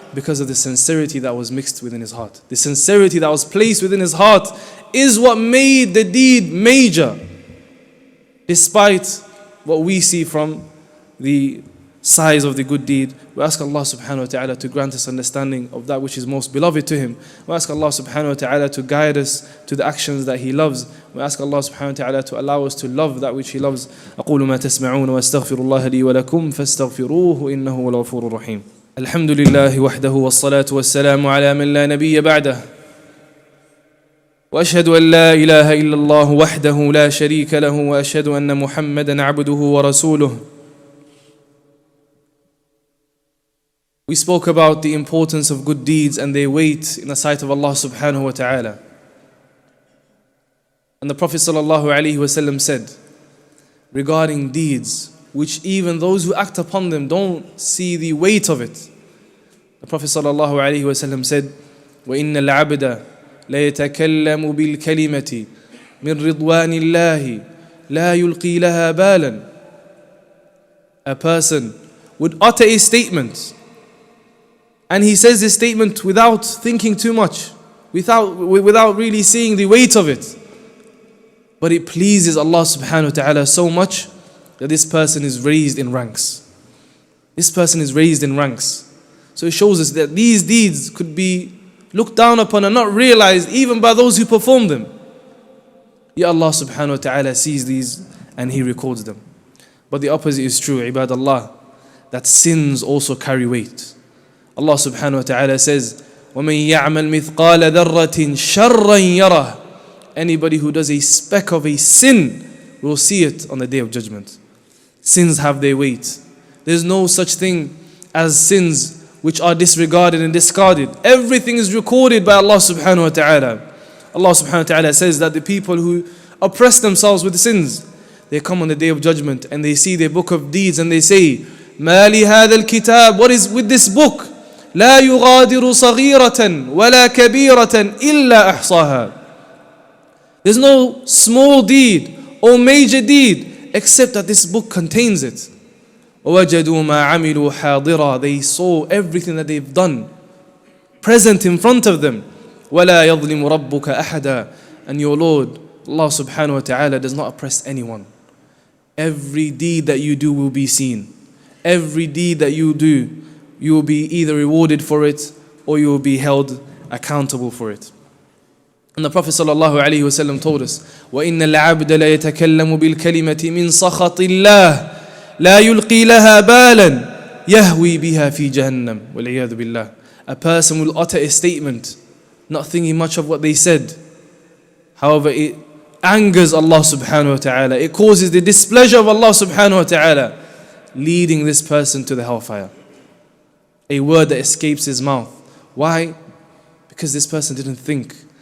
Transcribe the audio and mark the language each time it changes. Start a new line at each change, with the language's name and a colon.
English: Because of the sincerity that was mixed within his heart. The sincerity that was placed within his heart is what made the deed major, despite what we see from the size of the good deed. We ask Allah subhanahu wa ta'ala to grant us understanding of that which is most beloved to Him. We ask Allah subhanahu wa ta'ala to guide us to the actions that He loves. We ask Allah subhanahu wa ta'ala to allow us to love that which He loves.
Arabic: أقول ما تسمعون وأستغفر الله لي ولكم فاستغفروه إنه هو الغفور الرحيم. الحمد لله وحده والصلاة والسلام على من لا نبي بعده. وأشهد أن لا إله إلا الله وحده لا شريك له وأشهد أن محمدا عبده ورسوله.
English: We spoke about the importance of good deeds and their weight in the sight of Allah subhanahu wa ta'ala. And the Prophet sallallahu alaihi wasallam said regarding deeds which even those who act upon them don't see the weight of it. The Prophet sallallahu alaihi wasallam said,
Arabic: وَإِنَّ الْعَبْدَ لَيَتَكَلَّمُ بِالْكَلِمَةِ مِنْ رِضْوَانِ اللَّهِ لَا يُلْقِي لَهَا بَالًا.
English: A person would utter a statement, and he says this statement without thinking too much, without really seeing the weight of it. But it pleases Allah subhanahu wa ta'ala so much that this person is raised in ranks. This person is raised in ranks. So it shows us that these deeds could be looked down upon and not realized even by those who perform them. Yet Allah subhanahu wa ta'ala sees these and He records them. But the opposite is true, ibadallah, that sins also carry weight. Allah subhanahu wa ta'ala says,
Arabic: وَمَنْ يَعْمَلْ مِثْقَالَ ذَرَّةٍ شَرًّا يَرَهُ.
English: Anybody who does a speck of a sin will see it on the Day of Judgment. Sins have their weight. There's no such thing as sins which are disregarded and discarded. Everything is recorded by Allah subhanahu wa ta'ala. Allah subhanahu wa ta'ala says that the people who oppress themselves with sins, they come on the Day of Judgment and they see their book of deeds and they say,
Arabic: ما لهذا الكتاب,
English: what is with this book,
Arabic: لا يغادر صغيرة ولا كبيرة إلا أحصاها.
English: There's no small deed or major deed except that this book contains it.
Arabic: وَوَجَدُوا مَا عَمِلُوا حَاضِرًا,
English: they saw everything that they've done present in front of them.
Arabic: وَلَا يَظْلِمُ رَبُّكَ أَحَدًا,
English: and your Lord, Allah subhanahu wa ta'ala, does not oppress anyone. Every deed that you do will be seen. Every deed that you do, you will be either rewarded for it or you will be held accountable for it. And the Prophet sallallahu alaihi wasallam told us,
Arabic: وَإِنَّ الْعَبْدَ لَيَتَكَلَّمُ بِالْكَلِمَةِ مِنْ سَخَطِ اللَّهِ لَا يُلْقِي لَهَا بَالًا يَهْوِي بِهَا فِي جَهَنَّمْ وَالْعِيَاذُ بِاللَّهِ.
English: A person will utter a statement, not thinking much of what they said. However, it angers Allah subhanahu wa ta'ala. It causes the displeasure of Allah subhanahu wa ta'ala, leading this person to the hellfire. A word that escapes his mouth. Why? Because this person didn't think.